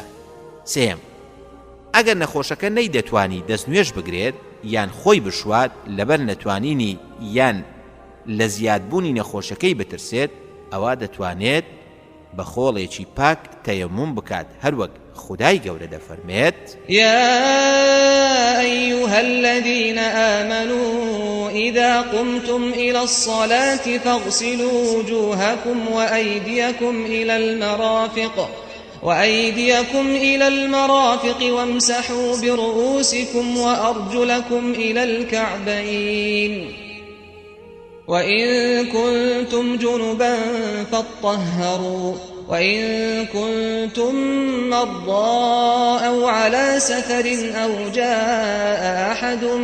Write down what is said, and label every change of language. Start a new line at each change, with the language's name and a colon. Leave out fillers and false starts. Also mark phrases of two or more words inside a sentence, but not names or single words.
Central Kurdish: سێم، ئەگەر نەخۆشەکە نەیدەتوانی دەستنوێژ بگرێت یان خۆی بشوات لەبەر نەتوانینی یان لە زیادبوونی نەخۆشەکەی بترسێت، ئەوە دەتوانێت بە خۆڵێکی پاک تەیەموم بکات، هەروەک خودای گەورە دەفەرمێت:
Arabic: يا أيها الذين آمنوا إذا قمتم إلى الصلاة فاغسلوا وجوهكم وأيديكم إلى المرافق وامسحوا برؤوسكم وأرجلكم إلى الكعبين وإن كنتم جنبا فاطهروا وإن كنتم مرضى أو على سفر أو جاء أحد